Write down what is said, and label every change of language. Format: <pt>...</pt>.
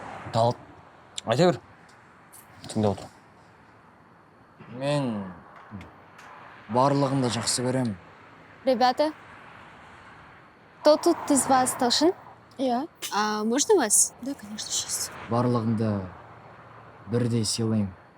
<kk>Талып. Айта бер. Тыңдап отыр. Мен барлығын да жақсы көремін.</kk> <ru>Ребята, кто тут из вас Талшын? Я. А можно вас? Да, конечно, сейчас.</ru> <kk>Барлығыңды бірдей сыйлаймын.</kk>